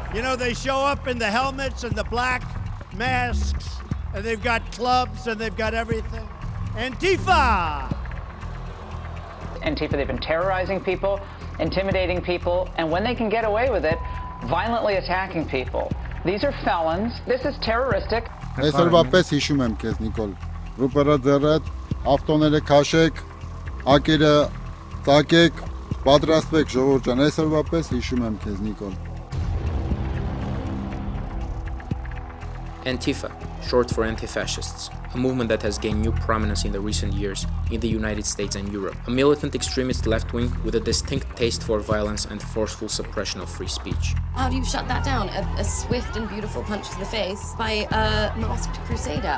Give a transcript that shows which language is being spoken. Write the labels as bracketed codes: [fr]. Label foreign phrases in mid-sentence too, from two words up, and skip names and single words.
[en] You know, they show up in the helmets and the black masks, and they've got clubs and they've got everything. Antifa! Antifa, they've been terrorizing people, intimidating people, and when they can get away with it, violently attacking people. These are felons. This is terroristic. [hy] Այսօրվա պես հիշում եմ քեզ, Նիկոլ։ Ռուպերը ձեռդ, ավտոները քաշեք, ակերը ծակեք, պատրաստվեք, ժողովուրդ ջան, այսօրվա պես հիշում եմ քեզ, Նիկոլ։ [en] Antifa, short for anti-fascists, a movement that has gained new prominence in the recent years in the United States and Europe. A militant extremist left wing with a distinct taste for violence and forceful suppression of free speech. How do you shut that down? A swift and beautiful punch to the face by a masked crusader.